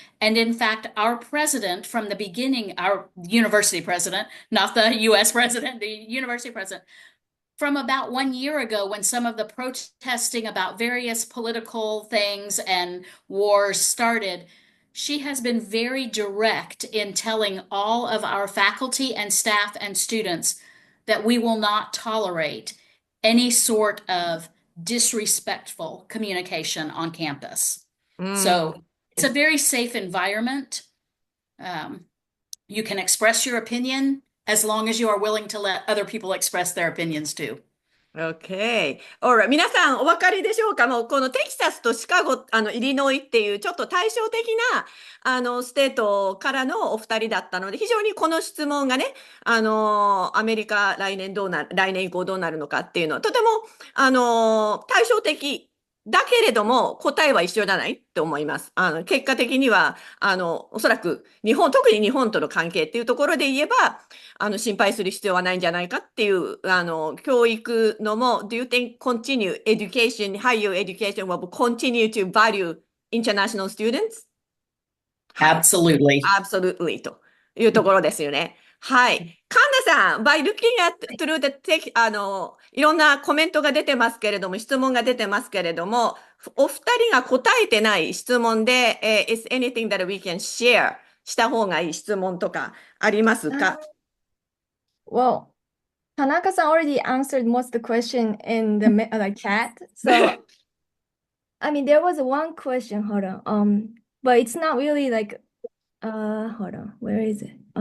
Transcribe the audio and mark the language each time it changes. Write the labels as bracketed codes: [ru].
[en] And in fact, our president from the beginning, our university president, not the US president, the university president, from about 1 year ago when some of the protesting about various political things and wars started, she has been very direct in telling all of our faculty and staff and students that we will not tolerate any sort of disrespectful communication on campus. So it's a very safe environment. You can express your opinion as long as you are willing to let other people express their opinions too. Okay. Alright. [ja] 皆さんお分かりでしょうか？もうこのテキサスとシカゴ、イリノイっていうちょっと対照的な、ステートからのお二人だったので、非常にこの質問がね、アメリカ来年以降どうなるのかっていうのは、とても、対照的だけれども、答えは一緒じゃないって思います。結果的には、おそらく特に日本との関係っていうところで言えば、心配する必要はないんじゃないかっていう、教育のも、 [en] Do you think higher education will continue to value international students? Absolutely. [ja] Absolutely というところですよね。はい。神田さん、 [en] by looking at through the text、 [ja] いろんなコメントが出てますけれども、質問が出てますけれども、お二人が答えてない質問で、 [en] is anything that we can share [ja] した方がいい質問とかありますか？ [en] Well, Tanaka-san already answered most of the question in the chat. So, I mean, there was one question, hold on. But it's not really like, hold on, where is it?